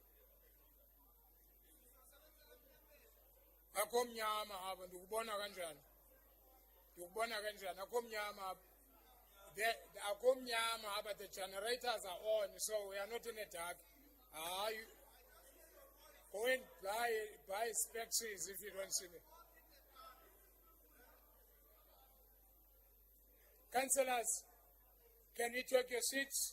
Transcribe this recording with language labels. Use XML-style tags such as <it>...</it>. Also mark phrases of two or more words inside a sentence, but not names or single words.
<sn>Akomnyama hapa ndikubona kanjani? Ndikubona kanjani? Akomnyama hapa. Akomnyama hapa,</sn> <en>the generators are on, so we are not in a dark. Go and buy specs if you don't see me. Councillors, can you take your seats?</en>